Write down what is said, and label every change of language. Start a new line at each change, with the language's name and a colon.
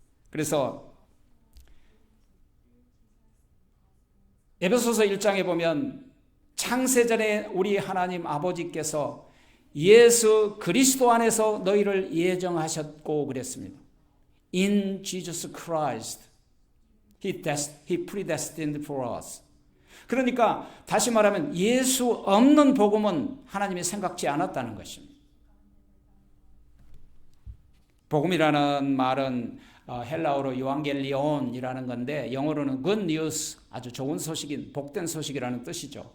Korean: 그래서 에베소서 1장에 보면 창세전에 우리 하나님 아버지께서 예수 그리스도 안에서 너희를 예정하셨고 그랬습니다.
English: In Jesus Christ, He predestined for us.
Korean: 그러니까 다시 말하면 예수 없는 복음은 하나님이 생각지 않았다는 것입니다. 복음이라는 말은 헬라어로 유앙겔리온이라는 건데 영어로는 good news, 아주 좋은 소식인 복된 소식이라는 뜻이죠.